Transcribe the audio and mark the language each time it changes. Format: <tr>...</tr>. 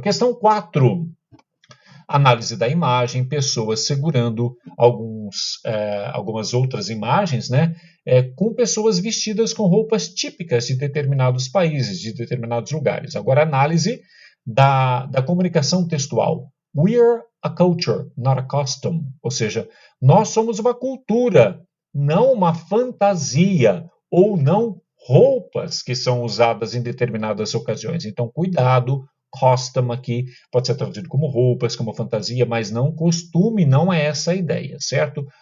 <pt>Questão 4. Análise da imagem, pessoas segurando algumas outras imagens, né, com pessoas vestidas com roupas típicas de determinados países, de determinados lugares. Agora, análise da comunicação textual.</pt> <en>We're a culture, not a costume.</en> <pt>Ou seja, nós somos uma cultura, não uma fantasia, ou não roupas que são usadas em determinadas ocasiões. Então, cuidado. Costume aqui pode ser traduzido como roupas, como fantasia, mas não costume, não é essa a ideia, certo?</pt>